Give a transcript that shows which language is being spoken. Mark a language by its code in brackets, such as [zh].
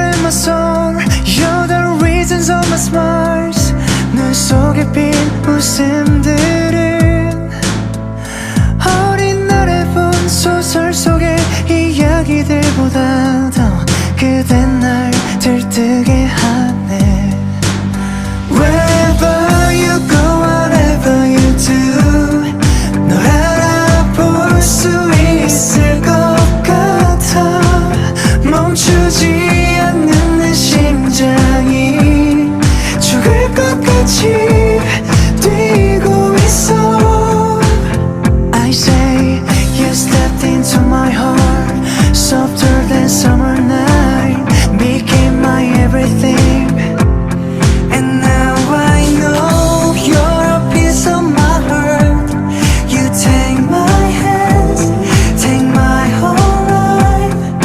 [en] my song. You're the reasons of my smiles. [ko] 눈 속에 핀 웃음들은 어린 날에 본 소설 속의 이야기들보다 더 그댄 날 들뜨게 하네. [en] Wherever you go, whatever you do, [ko] 널 알아볼 수 있을 것 같아. 멈추지 않는 내 심장이 죽을 것 같이 뛰고 있어. [en] I say you stepped into my heart, softer than summer night, became my everything. And now I know you're a piece of my heart. You take my hands, take my whole life.